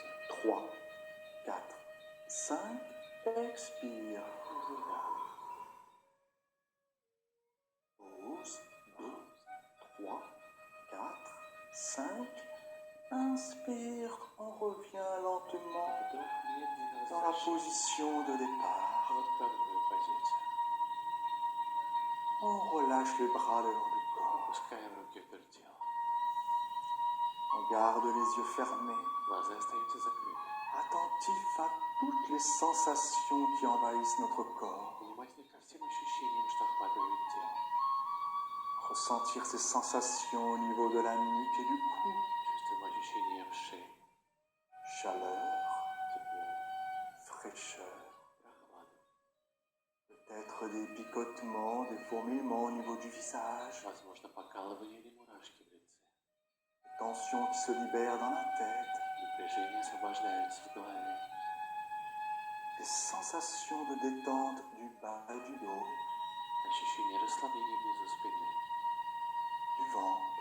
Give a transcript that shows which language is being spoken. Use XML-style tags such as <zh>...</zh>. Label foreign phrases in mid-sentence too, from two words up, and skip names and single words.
<fr>3, 4, 5. Expire.</fr> <ru>Выдох.</ru> <fr>Pause. 2, 3, 4, 5. Inspire. On revient lentement</fr> <ru>Вдох медленно</ru> <fr>dans la</fr> <ru>возвращается</ru> <fr>position de départ.</fr> <ru>в отправную позицию.</ru> <fr>On relâche les bras le long du corps.</fr> <ru>Опускаем руки вдоль тела.</ru> <fr>On garde les yeux fermés,</fr> <ru>Глаза остаются закрыты.</ru> <fr>attentifs à toutes les sensations qui envahissent notre corps.</fr> <ru>Внимательны ко всем ощущениям, что охватывают тело.</ru> <fr>Ressentir ces sensations au niveau de la nuque et du cou.</fr> <ru>Чувствуем ощущения в шее.</ru> <fr>Chaleur,</fr> <ru>Тепло,</ru> <fr>fraîcheur.</fr> <ru>прохлада.</ru> <fr>Peut-être des picotements, des fourmillements au niveau du visage.</fr> <ru>Возможно, покалывание или мурашки в лице.</ru> <fr>Des tensions qui se libèrent dans la tête.</fr> <ru>Напряжение освобождается в голове.</ru> <fr>Des sensations de détente du bas et du dos,</fr> <ru>Ощущение расслабления внизу спины,</ru> <fr>du ventre.</fr>